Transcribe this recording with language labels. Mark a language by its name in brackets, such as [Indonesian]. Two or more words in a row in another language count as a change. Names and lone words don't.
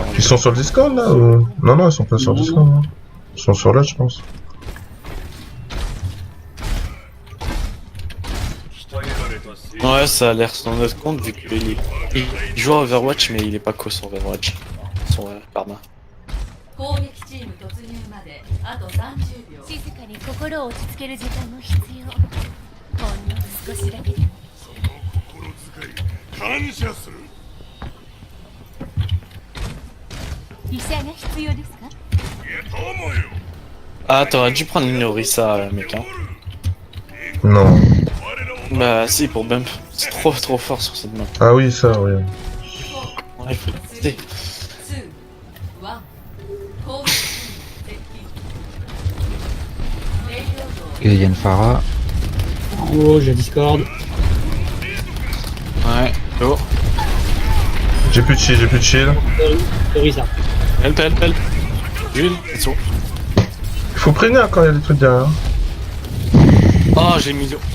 [French] Ils sont sur le Discord, là, ou... Non, ils sont pas sur le Discord, hein. Ils sont sur là, je pense. Ouais, ça a l'air sur notre compte vu qu'il il joue à Overwatch, mais il est pas co sur Overwatch. Sur Karma. [Japanese] 攻撃チーム突入まであと30秒。静かに心を落ち着ける時間も必要。ほんの少しだけでも。感謝する。医者が必要ですか？ [French] Ah, t'aurais dû prendre une Orisa, mec. Hein. Non. Bah, si, pour bump. C'est trop fort sur cette map. Ah oui, ça, oui. Ouais, il faut tester. [Japanese] 2、1、攻撃チーム接近。レイロードを [French] Ok, il y a une Farah. En haut, j'ai Discord. Ouais, go. J'ai plus de shield. Orisa. Help. Jules, attention. Il faut prévenir quand il y a des trucs derrière. Oh, j'ai mis.